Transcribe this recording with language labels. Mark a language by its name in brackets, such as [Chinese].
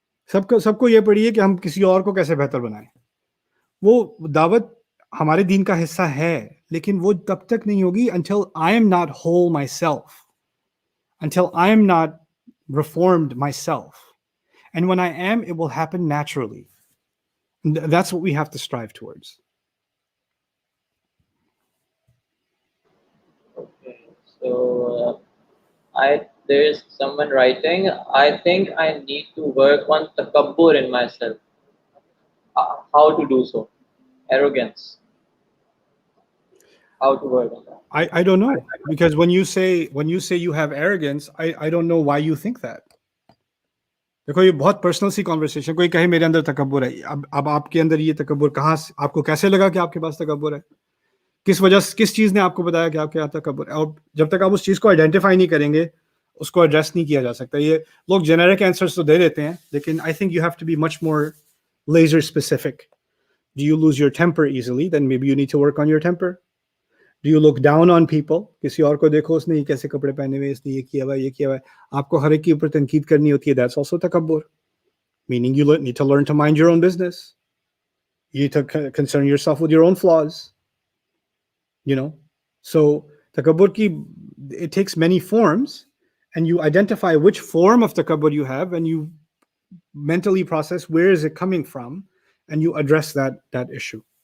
[Urdu] سب کو یہ پڑھیے کہ ہم کسی اور کو کیسے بہتر بنائیں. وہ دعوت ہمارے دین کا حصہ ہے, لیکن وہ تب تک نہیں ہوگی [English] until I am not whole myself, until I am not reformed myself. And when I am, it will happen naturally. That's what we have to strive towards. Okay, so there is someone writing, I think I need to work on takabbur in myself. How to do so? Arrogance. How to work on that? I don't know, because when you say you have arrogance, I don't know why you think that. [Urdu] دیکھو یہ بہت personal سی conversation. کوئی کہے میرے اندر تکبر ہے, اب آپ کے اندر یہ تکبر کہاں, آپ کو کیسے لگا کہ آپ کے پاس تکبر ہے؟ کس چیز نے آپ کو بتایا کہ آپ کے یہاں تکبر ہے؟ اور جب تک آپ اس چیز کو آئیڈینٹیفائی نہیں کریں گے, اس کو ایڈریس نہیں کیا جا سکتا. یہ لوگ جنیرک آنسرز تو دے دیتے ہیں, لیکن [English] I think you have to be much more laser specific. Do you lose your temper easily? Then maybe you need to work on your temper. Do you look down on people? [Urdu] کسی اور کو دیکھو, اس نے یہ کیسے کپڑے پہنے ہوئے, اس نے یہ کیا ہوا, یہ کیا ہوا ہے, آپ کو ہر ایک کے اوپر تنقید کرنی ہوتی ہے. [English] That's also تکبر. Meaning you need to learn to mind your own business. You need to concern yourself with your own flaws. You know? So, takabbur it takes many forms, and you identify which form of takabbur you have, and you mentally process where is it coming from, and you address that issue.